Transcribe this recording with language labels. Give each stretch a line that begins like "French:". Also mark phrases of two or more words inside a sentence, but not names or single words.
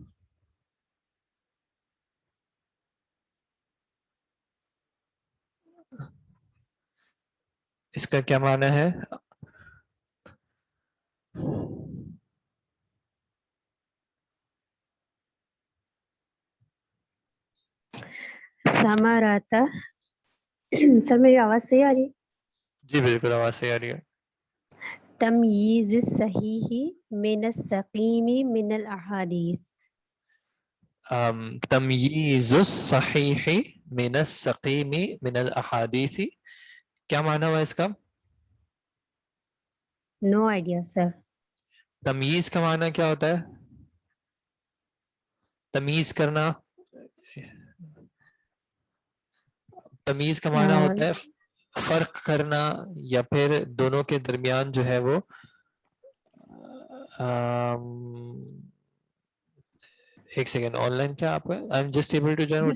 Urdu: اس کا کیا معنی ہے؟ ثمرات. سر میری آواز صحیح آ رہی ہے؟ جی بالکل آواز صحیح آ رہی ہے.
Arabic: تمییز الصحیح من السقیم من الاحادیث. تمییز الصحیح من السقیم من الاحادیث،
Urdu: کیا معنی ہوا اس کا؟
English: No idea sir.
Urdu: تمییز کا معنی کیا ہوتا ہے؟ تمیز کرنا. تمیز کا معنی ہوتا ہے فرق کرنا، یا پھر دونوں کے درمیان جو ہے وہ ایک سیکنڈ آن لائن کیا آپ کا
English: I am just able to join.